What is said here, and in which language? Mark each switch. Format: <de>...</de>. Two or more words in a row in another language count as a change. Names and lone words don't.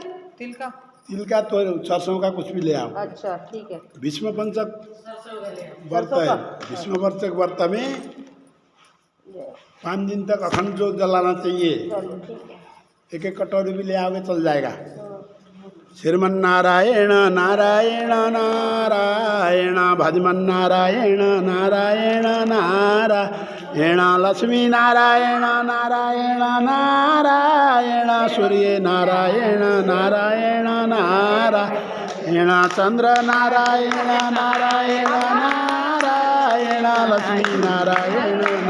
<hi>तिल का तो सरसों का कुछ भी ले आओ। अच्छा ठीक है। भीष्म पंचक व्रत है। भीष्म पंचक व्रत में 5 दिन तक अखंड ज्योत जलाना चाहिए। चलो ठीक है। एक एक कटोरी भी ले आओगे चल जाएगा। श्रीमन्नारायण नारायण नारायण भजमन्नारायण नारायण नारायण लक्ष्मी नारायण नारायण नारायण सूर्य नारायण नारायण नारायण चंद्र नारायण नारायण नारायण लक्ष्मी नारायण</hi>